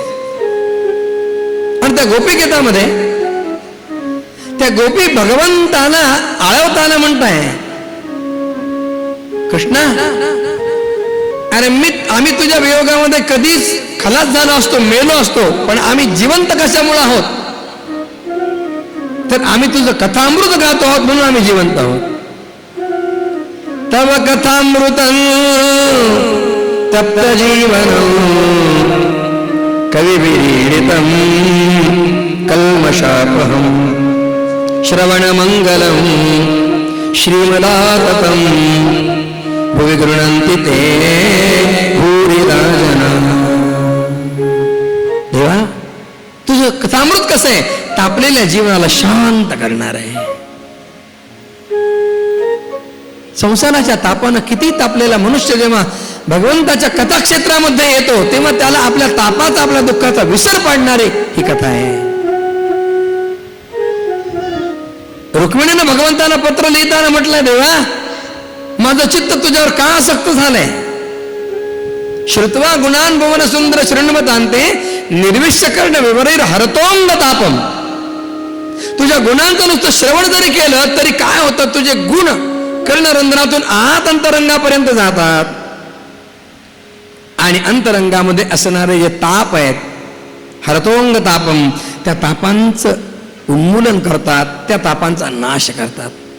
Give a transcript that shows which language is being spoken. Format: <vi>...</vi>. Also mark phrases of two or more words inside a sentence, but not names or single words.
<mr>आणि त्या गोपीगीतामध्ये त्या गोपी भगवंताला आळवताना म्हणताय, कृष्णा, अरे आम्ही तुझ्या वियोगामध्ये कधीच खलास झालो असतो, मेलो असतो, पण आम्ही जिवंत कशामुळे आहोत? तर आम्ही तुझं कथामृत गातो आहोत म्हणून आम्ही जिवंत आहोत.</mr> <sa>तव कथामृतं तप्त जीवनं कविभिरीडितं कल्मषापहं श्रवणमंगलं श्रीमदाततं भुवि गृह्णन्ति ते भूरिदा जनाः.</sa> <mr>देवा, तुझं कथामृत कसं आहे? तापलेल्या जीवनाला शांत करणार आहे. संसाराच्या तापानं किती तापलेला मनुष्य जेव्हा भगवंताच्या कथाक्षेत्रामध्ये येतो तेव्हा त्याला आपल्या तापाचा, आपल्या दुःखाचा विसर पाडणारी ही कथा आहे. रुक्मिणीनं भगवंताला पत्र लिहिताना म्हटलंय, देवा, माझं चित्त तुझ्यावर का आसक्त झालंय?</mr> <sa>श्रुत्वा गुणान भुवन सुंदर शृण्वतांते निर्विष्यकर्ण विवरैर हरतोंग तापम.</sa> <mr>तुझ्या गुणांचं नुसतं श्रवण जरी केलं तरी काय होतं? तुझे गुण कर्णरंध्रातून आत अंतरंगापर्यंत जातात आणि अंतरंगामध्ये असणारे जे ताप आहेत,</mr> <sa>हरतोंग तापम,</sa> <mr>त्या तापांचं उन्मूलन करतात, त्या तापांचा नाश करतात.</mr>